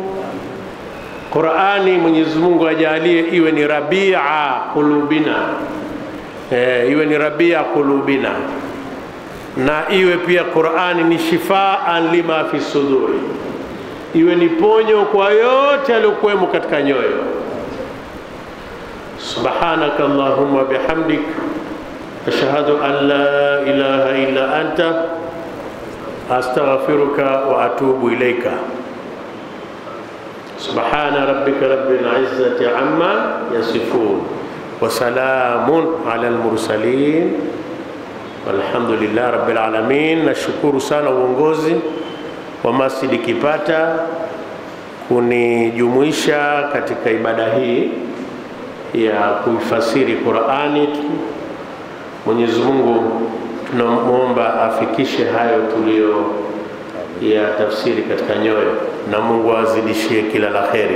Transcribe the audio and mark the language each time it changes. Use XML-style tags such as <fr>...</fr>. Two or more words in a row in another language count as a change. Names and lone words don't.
<sw>Qur'ani Mwenyezi Mungu ajalie iwe ni</sw> <ar>ربيع قلوبنا,</ar> <sw>iwe ni</sw> <ar>ربيع قلوبنا,</ar> <sw>na iwe pia Qur'ani ni</sw> <ar>شفاء لما في الصدور,</ar> <sw>iwe ni ponyo kwa yote yaliyokuwemo katika nyoyo.</sw> <ar>سبحانك اللهم وبحمدك، أشهد أن لا إله إلا أنت، أستغفرك وأتوب إليك. سبحان ربك رب العزة عما يصفون، وسلام على المرسلين، والحمد لله رب العالمين.</ar> <sw>Nashukuru sana uongozi wa Masjid Kipata kunijumuisha katika ibada hii ya kuifasiri Qur'ani. Mwenyezi Mungu tunamuomba afikishe hayo tulio ya tafsiri katika nyoyo, na Mungu azidishie kila la kheri.</sw>